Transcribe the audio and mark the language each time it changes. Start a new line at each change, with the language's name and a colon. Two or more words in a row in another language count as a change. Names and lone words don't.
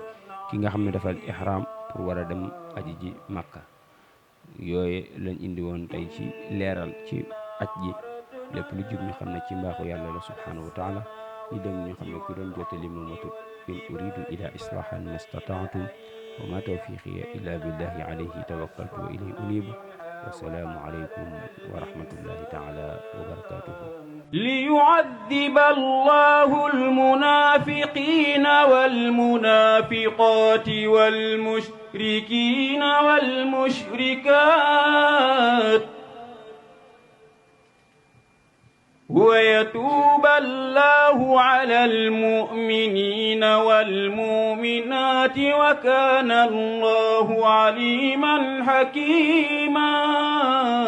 Wolof: ki nga xam ne dafa ihram pour war a dem aji ji Makka yooyu lañ indi woon tey ci leeral ci aj ji lépp lu jub ñu xam ne ci mbaaxu yàlla la
Arabic: سبحانه وتعالى
Wolof: ñu dem ñu xam ne ku doon jottali moom matut
Arabic: إن أريد إلا إصلاحا ما استطعت وما توفيقي إلا بالله عليه توكلت وإليه أنيب والسلام عليكم ورحمة الله تعالى وبركاته ليعذب الله المنافقين والمنافقات والمشركين والمشركات ويتوب الله على المؤمنين والمؤمنات وكان الله عليما حكيما